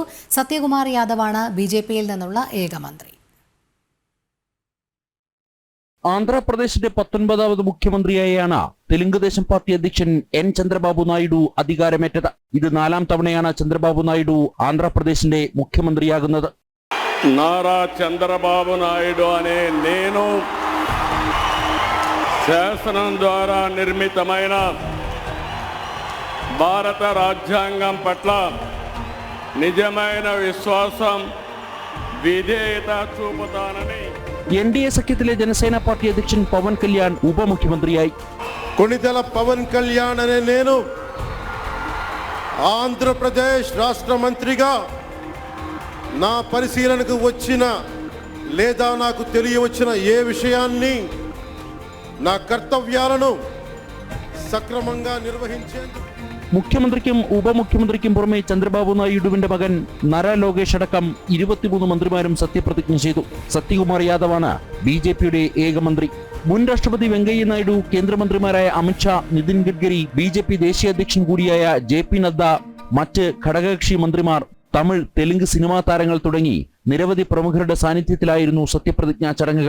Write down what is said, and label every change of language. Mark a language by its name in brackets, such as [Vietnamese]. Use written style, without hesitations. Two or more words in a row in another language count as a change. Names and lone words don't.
[Malayalam] സത്യകുമാർ യാദവാണ് BJP-യിൽ നിന്നുള്ള ഏക മന്ത്രി. ആന്ധ്രാപ്രദേശിന്റെ 19ാമത് മുഖ്യമന്ത്രിയായാണ് തെലുങ്കുദേശം പാർട്ടി അധ്യക്ഷൻ N. ചന്ദ്രബാബു നായിഡു അധികാരമേറ്റത്. ഇത് 4ാം തവണയാണ് ചന്ദ്രബാബു നായിഡു ആന്ധ്രാപ്രദേശിന്റെ മുഖ്യമന്ത്രിയാകുന്നത്. [Telugu] నారా చంద్రబాబు నాయుడు అనే నేను శాసనం ద్వారా నిర్మితమైన భారత రాజ్యాంగం పట్ల నిజమైన విశ్వాసం విధేయత చూపుతానని [Malayalam] NDA സഖ്യത്തിലെ ജനസേന പാർട്ടി അധ്യക്ഷൻ പവൻ കല്യാൺ ഉപമുഖ്യമന്ത്രിയായി. [Telugu] కొణిదెల పవన్ కళ్యాణ్ అనే నేను ఆంధ్రప్రదేశ్ రాష్ట్ర మంత్రిగా నా పరిశీలనకు వచ్చిన లేదా నాకు తెలియవచ్చిన ఏ విషయాన్ని నా కర్తవ్యాలను సక్రమంగా నిర్వహించేందుకు [Malayalam] മുഖ്യമന്ത്രിക്കും ഉപമുഖ്യമന്ത്രിക്കും പുറമെ ചന്ദ്രബാബു നായിഡുവിന്റെ മകൻ നര ലോകേഷ് അടക്കം 23 മന്ത്രിമാരും സത്യപ്രതിജ്ഞ ചെയ്തു. സത്യകുമാർ യാദവാണ് BJP-യുടെ ഏക മന്ത്രി. മുൻ രാഷ്ട്രപതി വെങ്കയ്യ നായിഡു, കേന്ദ്രമന്ത്രിമാരായ അമിത്ഷാ, നിതിൻ ഗഡ്കരി, BJP ദേശീയ അധ്യക്ഷൻ കൂടിയായ JP നദ്ദ, മറ്റ് ഘടകകക്ഷി മന്ത്രിമാർ, തമിഴ്, തെലുങ്ക് സിനിമാ താരങ്ങൾ തുടങ്ങി നിരവധി പ്രമുഖരുടെ സാന്നിധ്യത്തിലായിരുന്നു സത്യപ്രതിജ്ഞാ ചടങ്ങുകൾ.